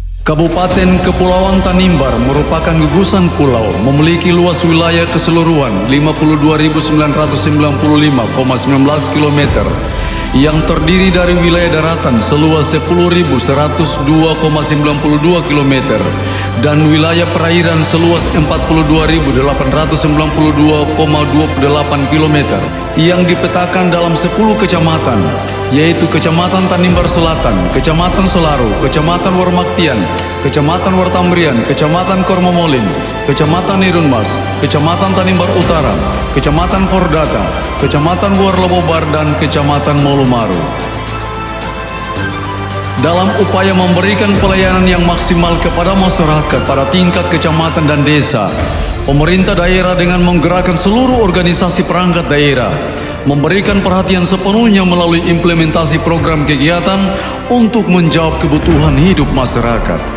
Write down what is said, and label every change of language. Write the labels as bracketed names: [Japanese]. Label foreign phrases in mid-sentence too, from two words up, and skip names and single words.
[Indonesian] Kabupaten Kepulauan Tanimbar merupakan gugusan pulau, memiliki luas wilayah keseluruhan 52.995,19 km yang terdiri dari wilayah daratan seluas 10.102,92 km dan wilayah perairan seluas 42.892,28 km yang dipetakan dalam 10 kecamatan, yaitu Kecamatan Tanimbar Selatan, Kecamatan Selaru, Kecamatan Warmaktian, Kecamatan Wartambrian, Kecamatan Kormomolin, Kecamatan Nirunmas, Kecamatan Tanimbar Utara, Kecamatan Pordata, Kecamatan Buarlobobar, dan Kecamatan Molumaru. Dalam upaya memberikan pelayanan yang maksimal kepada masyarakat pada tingkat kecamatan dan desa, pemerintah daerah dengan menggerakkan seluruh organisasi perangkat daerah memberikan perhatian sepenuhnya melalui implementasi program kegiatan untuk menjawab kebutuhan hidup masyarakat.